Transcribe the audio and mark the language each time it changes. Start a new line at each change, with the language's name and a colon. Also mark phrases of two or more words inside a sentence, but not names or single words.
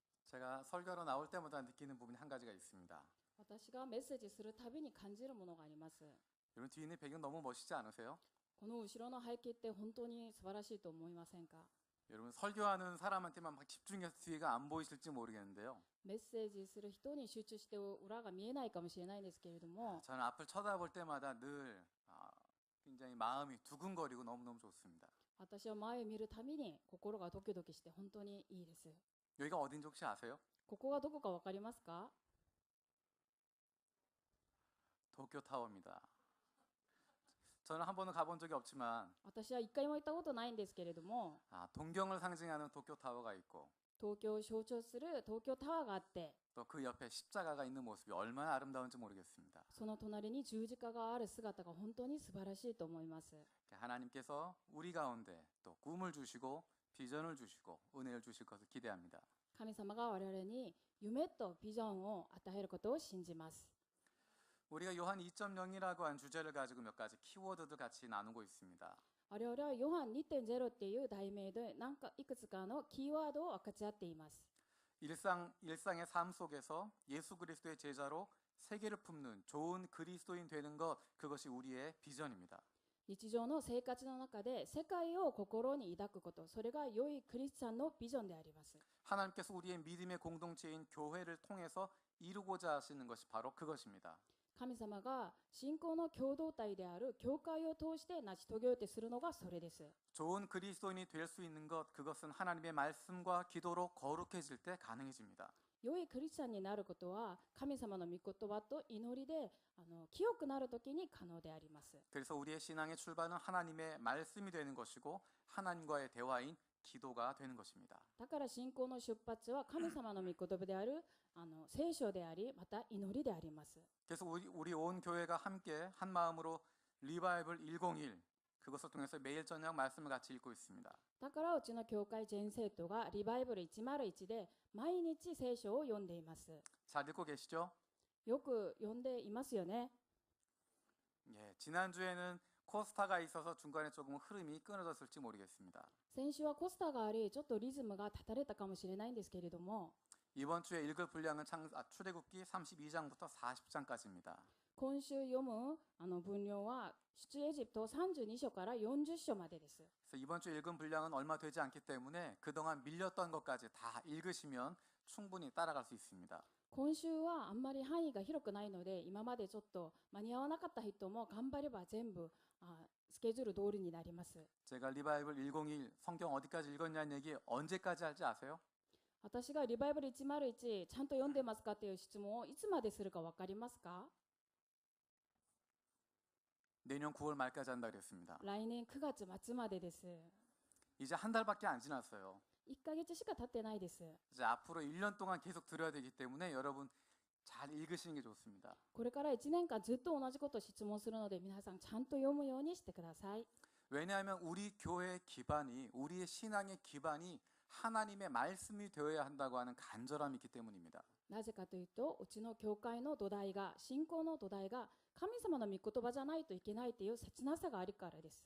Korean: 제가 설교로 나올 때마다 느끼는 부분이 한 가지가 있습니다.
Japanese: 私がメッセージするたびに感じるものがあります。
Korean: 여러분 뒤에 있는 배경 너무 멋있지 않으세요?
Japanese: この後ろの背景って本当に素晴らしいと思いませんか？
Korean: 여러분 설교하는 사람한테만 막 집중해서 뒤가 안 보이실지 모르겠는데요.
Japanese: メッセージする人に集中して裏が見えないかもしれないんですけれども、
Korean: 저는 앞을 쳐다볼 때마다 늘 굉장히 마음이 두근거리고 너무너무 좋습니다.
Japanese: 私は前を見るたびに心がドキドキして本当にいいです。
Korean: 여기가 어딘지 혹시 아세요?
Japanese: ここがどこかわかりますか？
Korean: 도쿄타워입니다. 저는 한 번은 가본 적이 없지만
Japanese: 私は一回も行ったことないんですけれども、
Korean: 동경을 상징하는 도쿄타워가 있고
Japanese: 東京を象徴する東京タワーがあって、
Korean: 또 그 옆에 십자가가 있는 모습이 얼마나 아름다운지 모르겠습니다.
Japanese: その隣に十字架がある姿が本当に素晴らしいと思います。
Korean: 하나님께서 우리 가운데 또 꿈을 주시고 비전을 주시고 은혜를 주실 것을 기대합니다.
Japanese: 神様が我々に夢とビジョンを与えることを信じます。
Korean: 우리가 요한 2.0이라고 한 주제를 가지고 몇 가지 키워드들 같이 나누고 있습니다.
Japanese: 我々はヨハン2.0っていう題名でいくつかのキーワードを分かち合っています。
Korean: 일상의 삶 속에서 예수 그리스도의 제자로 세계를 품는 좋은 그리스도인 되는 것, 그것이 우리의 비전입니다.
Japanese: 日常の生活の中で世界を心に抱くこと、それが良いクリスチャンのビジョンであります。
Korean: 하나님께서 우리의 믿음의 공동체인 교회를 통해서 이루고자 하시는 것이 바로 그것입니다.
Japanese: 神様が信仰の共同体である教会を通して成し遂げようとするのがそれです。
Korean: 좋은 그리스도인이 될 수 있는 것, 그것은 하나님의 말씀과 기도로 거룩해질 때 가능해집니다.
Japanese: 良いクリスチャンになることは神様の御言葉と祈りで清くなるときに可能であります。
Korean: 그래서 우리의 신앙의 출발은 하나님의 말씀이 되는 것이고 하나님과의 대화인 기도가 되는 것입니다.
Japanese: だから信仰の出発は神様の御言葉である聖書であり、また祈りであります。
Korean: 그래서 우리 온 교회가 함께 한 마음으로 리바이벌 101 그것을 통해서 매일 저녁 말씀을 같이 읽고 있습니다.
Japanese: だからうちの教会全生徒がリバイバル101で毎日聖書を読んでいます。
Korean: 잘 읽고 계시죠?
Japanese: よく読んでいますよね。
Korean: 예, 지난주에는 코스타가 있어서 중간에 조금 흐름이 끊어졌을지 모르겠습니다.
Japanese: 先週はコスタがあり、ちょっとリズムが断たれたかもしれないんですけれども、
Korean: 이번 주에 읽을 분량은 출애굽기 32장부터 40장까지입니다.
Japanese: 今週読む分量は出エジプト32章から40章までです。
Korean: 그래서 이번 주 읽은 분량은 얼마 되지 않기 때문에 그동안 밀렸던 것까지 다 읽으시면 충분히 따라갈 수 있습니다.
Japanese: 今週はあんまり範囲が広くないので、今までちょっと間に合わなかった人も頑張れば全部スケジュール通りになります。
Korean: 제가 리바이블 101 성경 어디까지 읽었냐는 얘기 언제까지 할지 아세요?
Japanese: 私がリバイバル101ちゃんと読んでますかっていう質問をいつまでするか分かりますか？
Korean: 내년 9월 말까지 한다 그랬습니다.
Japanese: 来年9月末までです。
Korean: 이제 한 달밖에 안 지났어요.
Japanese: 1 ヶ月しか経ってないです。
Korean: 이제 앞으로 1년 동안 계속 들어야 되기 때문에 여러분 잘 읽으시는 게 좋습니다.
Japanese: これから1年間ずっと同じことを質問するので、皆さんちゃんと読むようにしてください。
Korean: 왜냐하면 우리 교회의 기반이 우리의 신앙의 기반이 하나님의 말씀이 되어야 한다고 하는 간절함이 있기 때문입니다.
Japanese: なぜかというと、うちの教会の土台が、信仰の土台が神様の御言葉じゃないといけないという切なさがあるからです。